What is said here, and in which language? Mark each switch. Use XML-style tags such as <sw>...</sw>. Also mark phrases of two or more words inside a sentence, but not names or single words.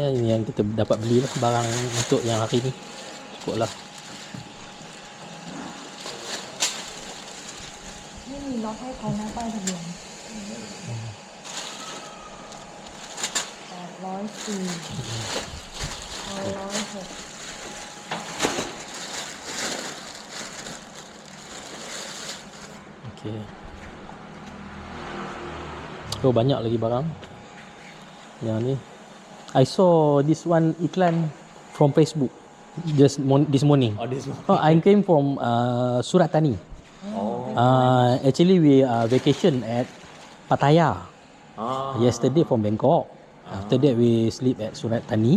<ms>Ini yang kita dapat beli lah barang untuk yang hari ni. Cukup lah.</ms> <th>ไม่มีล็อกให้เขานะป้ายทะเบียน804</th> <ms>Okay. Oh, banyak lagi barang. Yang ni.</ms> <en>I saw this one iklan from Facebook just this morning. Oh, this one. Oh, I came from Surat Thani. Actually, we vacation at Pattaya. Yesterday from Bangkok. After that, we sleep at Surat Thani.</en>